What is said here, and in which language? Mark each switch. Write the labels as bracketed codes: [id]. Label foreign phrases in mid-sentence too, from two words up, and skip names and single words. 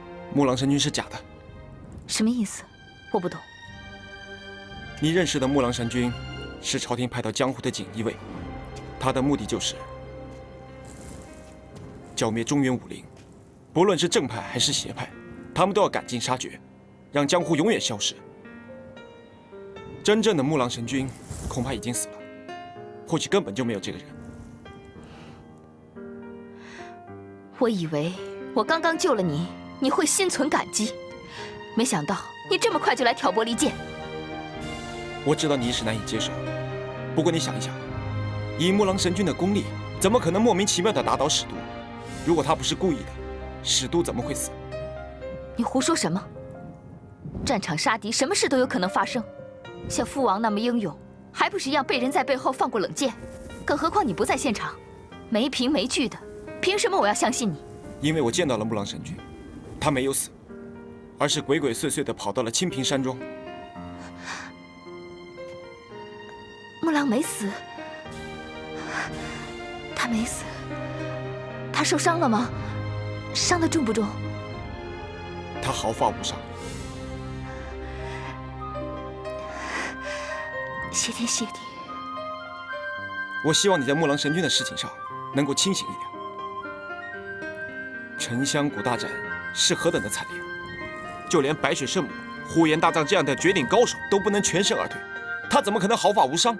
[zh] 木狼神君是假的。什么意思？我不懂。你認識的木狼神君是朝廷派到江湖的錦衣衛，他的目的就是剿滅中原武林，不論是正派還是邪派，他們都要趕盡殺絕，讓江湖永遠消失。真正的木狼神君恐怕已經死了，或許根本就沒有這個人。我以為我剛剛救了你，你會心存感激，沒想到你這麼快就來挑撥離間。我知道你一時難以接受，不過你想一想，以木狼神君的功力，怎麼可能莫名其妙地打倒史都？如果他不是故意的，史都怎麼會死？你胡說什麼？戰場殺敵，什麼事都有可能發生。像父王那麼英勇，還不是一樣被人在背後放過冷箭？更何況你不在現場，沒憑沒據的，憑什麼我要相信你？因為我見到了木狼神君，他沒有死，而是鬼鬼祟祟地跑到了清平山莊。木狼沒死，他沒死，他受傷了嗎？傷得重不重？他毫髮無傷。謝天謝地。我希望你在木狼神君的事情上能夠清醒一點。沉香谷大戰是何等的慘烈，就連白雪聖母、呼延大藏這樣的絕頂高手都不能全身而退，他怎麼可能毫髮無傷？